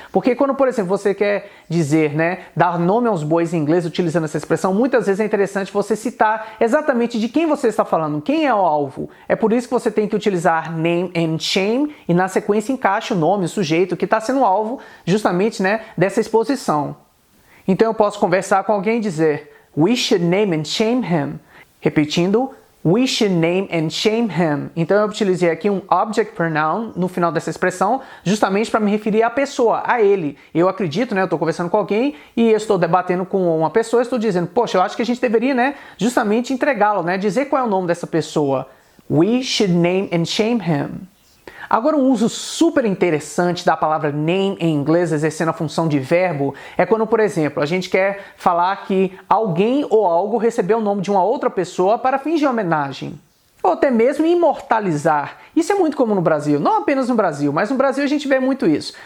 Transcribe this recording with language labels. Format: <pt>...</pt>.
<pt>Porque quando, por exemplo, você quer dizer, né, dar nome aos bois em inglês utilizando essa expressão, muitas vezes é interessante você citar exatamente de quem você está falando, quem é o alvo. É por isso que você tem que utilizar name and shame e na sequência encaixa o nome, o sujeito que está sendo o alvo justamente, né, dessa exposição. Então eu posso conversar com alguém e dizer</pt> <en>we should name and shame him.</en> <pt>Repetindo,</pt> <en>we should name and shame him.</en> <pt>Então eu utilizei aqui um object pronoun no final dessa expressão, justamente para me referir à pessoa, a ele. Eu acredito, né, eu estou conversando com alguém e eu estou debatendo com uma pessoa, estou dizendo, poxa, eu acho que a gente deveria, né, justamente entregá-lo, né, dizer qual é o nome dessa pessoa.</pt> <en>We should name and shame him.</en> <pt>Agora, um uso super interessante da palavra name em inglês, exercendo a função de verbo, é quando, por exemplo, a gente quer falar que alguém ou algo recebeu o nome de uma outra pessoa para fins de homenagem. Ou até mesmo imortalizar. Isso é muito comum no Brasil, não apenas no Brasil, mas no Brasil a gente vê muito isso.</pt>